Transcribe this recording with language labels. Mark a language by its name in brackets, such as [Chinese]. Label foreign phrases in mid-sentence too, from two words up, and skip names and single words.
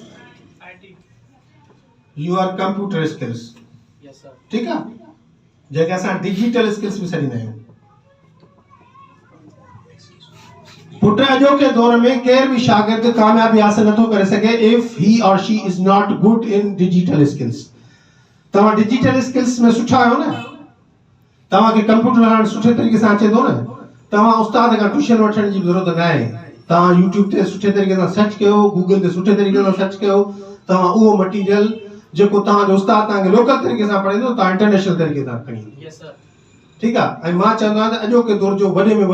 [English] your computer skills [Sindhi] ठीकु आहे जेके असां [English] digital skills [Sindhi] भी सॾींदा आहियूं पुट अॼोके दौर में केर भी शागिर्द कामयाबी हासिल नथो करे सघे [English] if he or she is not good in digital skills [Sindhi] तव्हां [English] digital skills [Sindhi] में सुठा आहियो न तव्हांखे कंप्यूटर हलाइण सुठे तरीक़े सां अचे थो न तव्हां उस्ताद खां ट्यूशन वठण जी ज़रूरत न आहे तव्हां यूट्यूब ते सुठे तरीक़े सां सर्च कयो गूगल ते सुठे तरीक़े सां सर्च कयो तव्हां उहो मटीरियल जेको तव्हांजो उस्ताद तव्हांखे लोकल तरीक़े सां पढ़ाईंदो तव्हां इंटरनेशनल तरीक़े सां खणी [English] yes sir [Sindhi] ठीकु आहे ऐं मां चवंदो आहियां त अॼोके दौर जो वॾे में